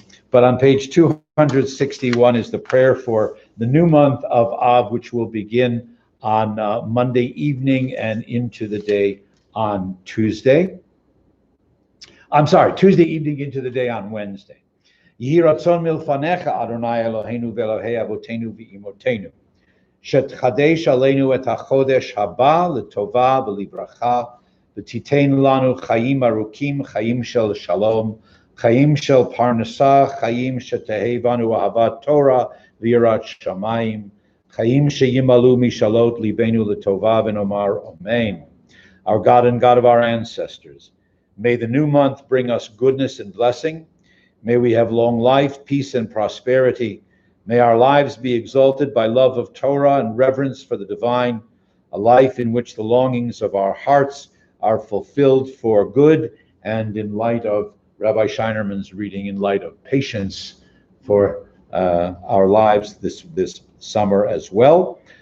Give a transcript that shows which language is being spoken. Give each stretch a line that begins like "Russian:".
English: But on page 261 is the prayer for the new month of Av, which will begin on Monday evening and into the day on Tuesday. I'm sorry, Tuesday evening into the day on Wednesday.
Hebrew: Yehi ratzon milfanecha Adonai Eloheinu ve'Elohei avotenu v'imotenu, שתחדש עלינו את החודש הבא לטובה ולברכה, ותיתן לנו חיים ארוכים, חיים של שלום, חיים של פרנסה, חיים שתהא בנו אהבת תורה ויראת שמיים, חיים שימלאו משאלות ליבנו לטובה ונאמר אמן.
English: Our God and God of our ancestors, may the new month bring us goodness and blessing. May we have long life, peace, and prosperity. May our lives be exalted by love of Torah and reverence for the divine, a life in which the longings of our hearts are fulfilled for good, and in light of Rabbi Scheinerman's reading, in light of patience for our lives this summer as well.